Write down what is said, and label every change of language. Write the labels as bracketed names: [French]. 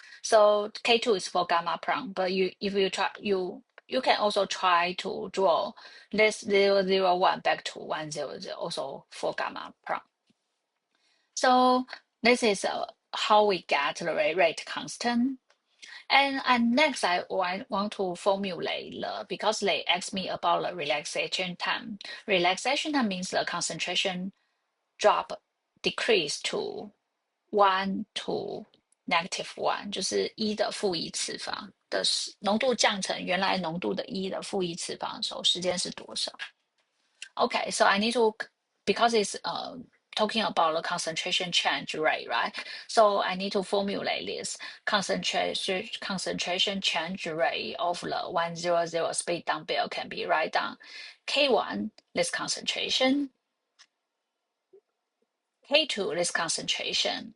[English] So K2 is for gamma prong, but if you try you can also try to draw this 001 back to 100, also for gamma prong. So this is how we get the rate constant. And next, I want to formulate because they asked me about the relaxation time. Relaxation time means the concentration drop decrease to 1 to -1， [Chinese] 就是一的负一次方的浓度降成原来浓度的一的负一次方的时候，时间是多少？ [English] Okay, so I need to, because it's talking about the concentration change rate, right? So I need to formulate this concentration change rate of the 100 split dumbbell can be write down K1, this concentration, K2, this concentration.